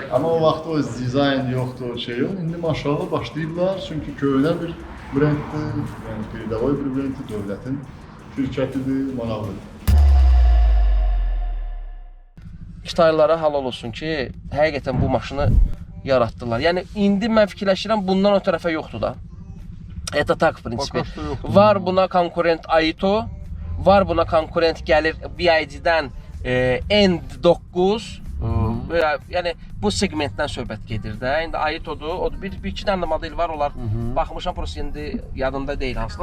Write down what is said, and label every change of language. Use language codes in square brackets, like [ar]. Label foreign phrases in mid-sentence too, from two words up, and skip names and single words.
[az] Amma o vaxt o dizayn yoxdur, o şey yox. İndi maşallah başlayıblar, çünki köhnə bir brenddir, yəni передовой bir brenddir, dövlətin şirkətidir, maraqlıdır. Kitaylılara halal olsun ki, həqiqətən bu maşını yaratdılar. Yəni indi mən fikirləşirəm bundan o tərəfə yoxdur da. [ru] Это так, в принципе. [az] Var buna konkurent Aito, var buna konkurent gəlir BYD-dən End9. Yəni bu segmentdən söhbət gedir də. İndi Aito'dur. O bir-iki dənə model var, onlar baxmışam, prosta indi yadımda deyil hansılar.